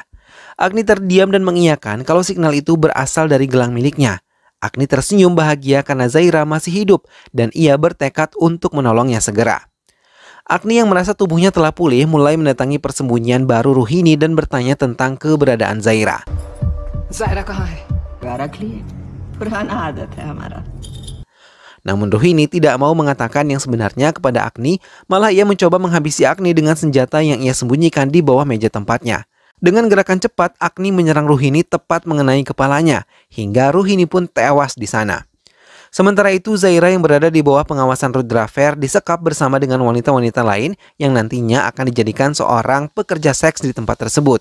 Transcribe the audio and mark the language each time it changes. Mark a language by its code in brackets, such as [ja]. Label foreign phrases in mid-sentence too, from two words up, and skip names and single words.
[id] Agni terdiam dan mengiyakan kalau signal itu berasal dari gelang miliknya. Agni tersenyum bahagia karena Zaira masih hidup dan ia bertekad untuk menolongnya segera. Agni yang merasa tubuhnya telah pulih mulai mendatangi persembunyian baru Ruhini dan bertanya tentang keberadaan Zaira. [hi] Zaira कहाँ है? रख लिए पुराना आदत है हमारा. [id] Namun Ruhini tidak mau mengatakan yang sebenarnya kepada Agni, malah ia mencoba menghabisi Agni dengan senjata yang ia sembunyikan di bawah meja tempatnya. Dengan gerakan cepat, Agni menyerang Ruhini tepat mengenai kepalanya, hingga Ruhini pun tewas di sana. Sementara itu, Zaira yang berada di bawah pengawasan Rudraver disekap bersama dengan wanita-wanita lain yang nantinya akan dijadikan seorang pekerja seks di tempat tersebut.